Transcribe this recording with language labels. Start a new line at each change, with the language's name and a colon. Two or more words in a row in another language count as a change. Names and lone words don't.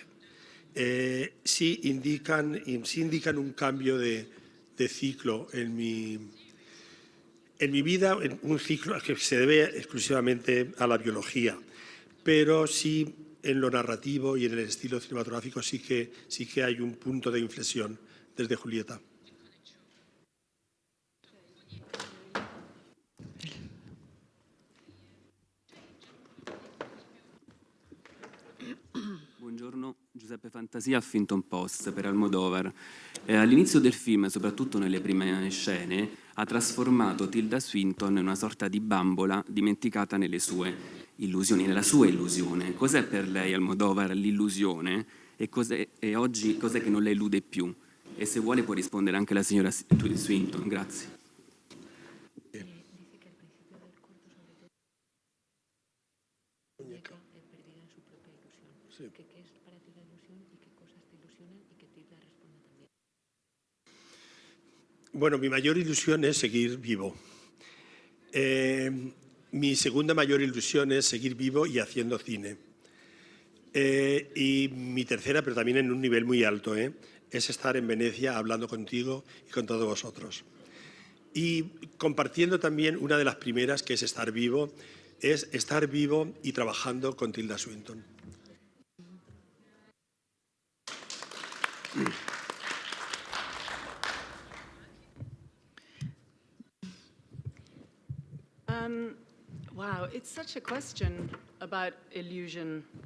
Spanish: Sí indican un cambio de ciclo en mi vida, un ciclo que se debe exclusivamente a la biología, pero sí en lo narrativo y en el estilo cinematográfico sí que hay un punto de inflexión desde Julieta.
Italian: Buongiorno, Giuseppe Fantasia, Huffington Post per Almodóvar. All'inizio del film, soprattutto nelle prime scene, ha trasformato Tilda Swinton in una sorta di bambola dimenticata nelle sue. illusioni, nella sua illusione. Cos'è per lei, Almodóvar, l'illusione e oggi cos'è che non la illude più? E se vuole può rispondere anche la signora Swinton. Grazie.
Spanish: Bueno, mi mayor ilusión es seguir vivo. Mi segunda mayor ilusión es seguir vivo y haciendo cine. Y mi tercera, pero también en un nivel muy alto, es estar en Venecia hablando contigo y con todos vosotros. Y compartiendo también una de las primeras, que es estar vivo y trabajando con Tilda Swinton.
English: Wow, it's such a question about illusion.